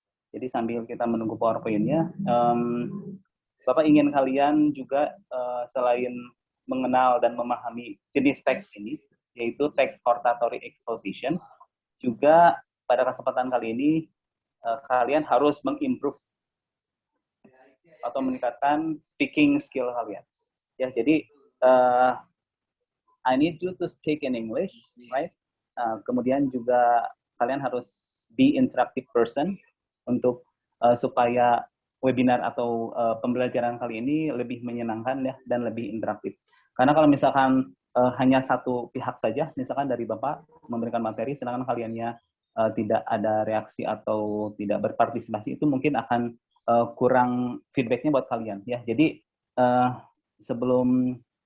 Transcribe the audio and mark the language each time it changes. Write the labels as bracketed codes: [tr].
[id] Jadi sambil kita menunggu PowerPoint-nya, Bapak ingin kalian juga selain mengenal dan memahami jenis teks ini, yaitu teks hortatory exposition, juga pada kesempatan kali ini kalian harus mengimprove atau meningkatkan speaking skill kalian. Ya, jadi [en] I need you to speak in English, right? [id] Kemudian juga kalian harus [en] be interactive person [id] untuk supaya webinar atau pembelajaran kali ini lebih menyenangkan ya dan lebih interaktif. Karena kalau misalkan hanya satu pihak saja, misalkan dari Bapak memberikan materi, sedangkan kaliannya tidak ada reaksi atau tidak berpartisipasi, itu mungkin akan kurang feedbacknya buat kalian ya. Jadi sebelum